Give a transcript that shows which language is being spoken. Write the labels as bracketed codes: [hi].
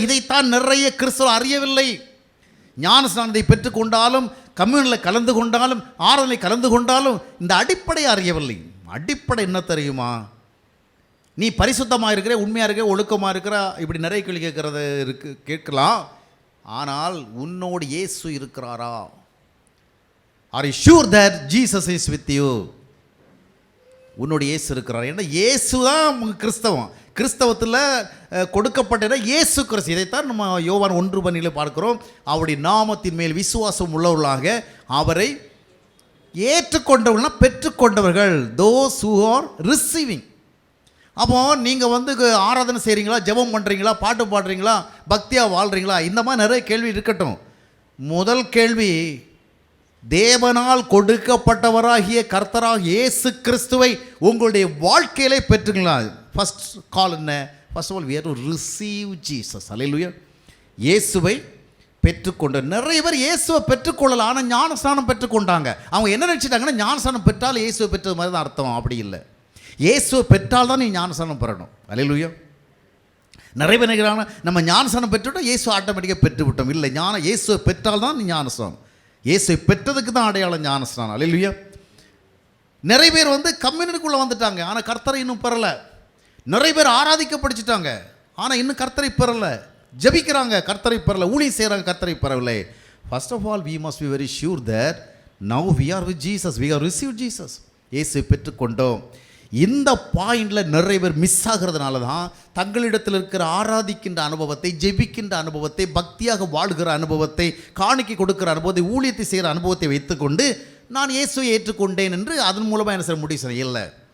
[ta] இதைத்தான் நிறைய கிறிஸ்தவர்கள் அறியவில்லை. ஞானஸ்நானத்தை பெற்றுக்கொண்டாலும், கம்யூனில் கலந்து கொண்டாலும், ஆராதனை கலந்து கொண்டாலும் இந்த அடிப்படை அறியவில்லை. அடிப்படை என்ன தெரியுமா? நீ பரிசுத்தமாக இருக்கிற, உண்மையாக இருக்கிற, ஒழுக்கமாக இருக்கிற, இப்படி நிறைய கேள்வி கேட்கலாம். ஆனால் உன்னோடு இயேசு இருக்கிறாரா? [en] Are you sure that Jesus is with you? [ta] உன்னோட இயேசு இருக்கிறார். ஏன்னா இயேசு தான் கிறிஸ்தவம். கிறிஸ்தவத்தில் கொடுக்கப்பட்ட இயேசு கிறிஸ்து. இதைத்தான் நம்ம யோவான் 1:12 பார்க்கிறோம். அவருடைய நாமத்தின் மேல் விசுவாசம் உள்ளவர்களாக அவரை ஏற்றுக்கொண்டவர்கள்னா பெற்றுக்கொண்டவர்கள், those who are receiving. அப்போ நீங்கள் வந்து ஆராதனை செய்கிறீங்களா, ஜெபம் பண்ணுறீங்களா, பாட்டு பாடுறீங்களா, பக்தியாக வாழ்கிறீங்களா, இந்த மாதிரி நிறைய கேள்வி இருக்கட்டும். முதல் கேள்வி, தேவனால் கொடுக்கப்பட்டவராகிய கர்த்தராக இயேசு கிறிஸ்துவை உங்களுடைய வாழ்க்கையிலே பெற்றுங்களா? ஃபர்ஸ்ட் கால் என்ன? [en] First of all we have to receive Jesus. [ta] அல்லேலூயா. இயேசுவை பெற்றுக்கொண்டு நிறைய பேர் இயேசுவை பெற்றுக்கொள்ளலாம், ஆனால் ஞானஸ்நானம் பெற்றுக்கொண்டாங்க. அவங்க என்ன நினச்சிட்டாங்கன்னா, ஞானஸ்நானம் பெற்றால் இயேசுவை பெற்றது மாதிரி தான் அர்த்தம். அப்படி இல்லை. இயேசுவை பெற்றால் தான் நீ ஞானஸ்நானம் பெறணும். அல்லேலூயா. நிறைய பேர் நினைக்கிறாங்க நம்ம ஞானஸ்நானம் பெற்றுவிட்டோம், இயேசு ஆட்டோமேட்டிக்காக பெற்று விட்டோம். இல்லை, இயேசுவை பெற்றால் தான் நீ ஞானஸ்நானம். இயேசுவை பெற்றதுக்கு தான் அடையாளம் ஞானஸ்நானம். அல்லேலூயா. நிறைய பேர் வந்து கம்யூனிட்டிக்குள்ளே வந்துட்டாங்க, ஆனால் கர்த்தரை இன்னும் பெறலை. நிறைய பேர் ஆராதிக்க படிச்சுட்டாங்க, ஆனால் இன்னும் கர்த்தரை பெறலை. ஜபிக்கிறாங்க, கர்த்தரை பெறலை. ஊழியம் செய்கிறாங்க, கர்த்தரை பெறவில்லை. [en] First of all we must be very sure that now we are with Jesus, we have received Jesus. [ta] இயேசுவை பெற்றுக்கொண்டோம். இந்த பாயிண்டில் நிறைய பேர் மிஸ் ஆகிறதுனால தான் தங்களிடத்தில் இருக்கிற ஆராதிக்கின்ற அனுபவத்தை, ஜெபிக்கின்ற அனுபவத்தை, பக்தியாக வாழ்கிற அனுபவத்தை, காணிக்கை கொடுக்கிற அனுபவத்தை, ஊழியத்தை செய்கிற அனுபவத்தை வைத்துக்கொண்டு நான் இயேசுவை ஏற்றுக்கொண்டேன் என்று அதன் மூலமாக என்ன செய்ய முடியும்? இல்லை.